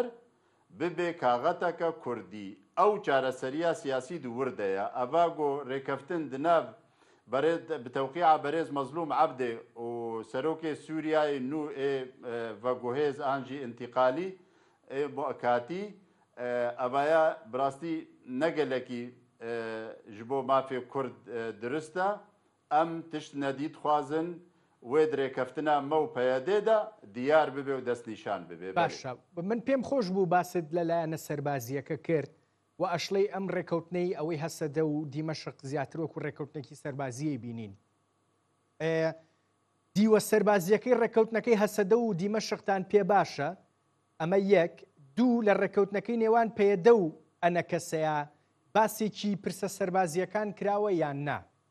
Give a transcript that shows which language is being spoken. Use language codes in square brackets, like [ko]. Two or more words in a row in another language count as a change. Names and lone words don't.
[ku] ببێ کاغەتەکە کوردی ئەو چارەسەریە سیاسی دووردەیە ئەڤاگۆ ڕێکەفتن دناو بتەوقیع بەرێز مەزلوم عەبدێ و سەرۆکێ سووریای نو ڤەگۆهێز ئانجی ئینتیقالی کاتی ئەڤایە بڕاستی نەگەلێکی ji bo mafê Kurd dirist e em tişt nedît xwazin wê dirêkeftina me û peyedê de diyar bibe û destnîşan bibe. [ckb] باشە من پێم خۆش بوو باست لەلایەنە سەربازیەکە کرد و ئەشڵەی ئەم ڕێکەوتنەی ئەوەی هەسەدە و دیمەشق زیاتر وەکو ڕێکەوتنێکی سەربازیەی بینین دیوە سەربازیەکەی ڕێکەوتنەکەی هەسەدە و دیمەشقتان پێ باشە ئەمە یەک دوو لە ڕێکەوتنەکەی نێوان پێدە و ئەنە کەسەیە باسێکی پرسە سەربازیەکان کراوە یان نا؟